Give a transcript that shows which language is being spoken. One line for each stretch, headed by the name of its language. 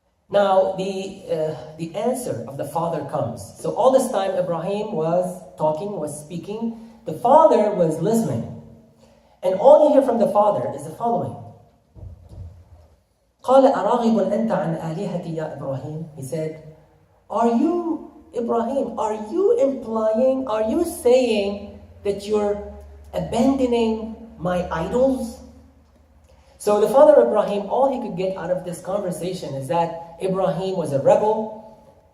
English: Now, the answer of the father comes. So all this time, Ibrahim was talking, was speaking. The father was listening. And all you hear from the father is the following.
Arabic: قال أراغب أنت عن آلهتي يا إبراهيم.
English: He said, are you, Ibrahim, are you implying, are you saying that you're abandoning my idols? So the father of Ibrahim, all he could get out of this conversation is that Ibrahim was a rebel.